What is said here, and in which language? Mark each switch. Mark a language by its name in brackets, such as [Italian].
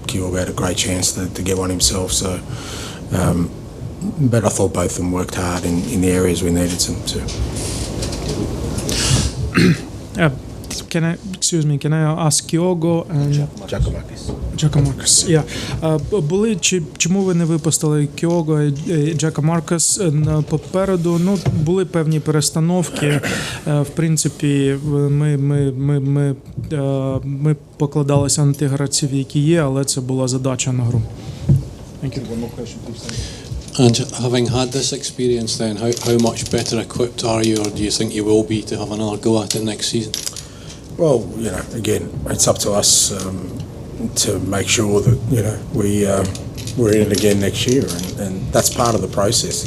[English] Kyogo had a great chance to get one himself. So, but I thought both of them worked hard in the areas we needed them to. Can I ask Kyogo and Giakoumakis? Yeah. [Ukrainian] Чому ви не випустили Кіого і Giakoumakis попереду? Ну, були певні перестановки. В принципі, ми покладалися на тих гравців, які є, але це була задача на гру. [English] Thank you. One more question, please. And having had this experience then, how much better equipped are you, or do you think you will be to have another go at it next season? Well, you know, again, it's up to us to make sure that, you know, we're in it again next year, and that's part of the process.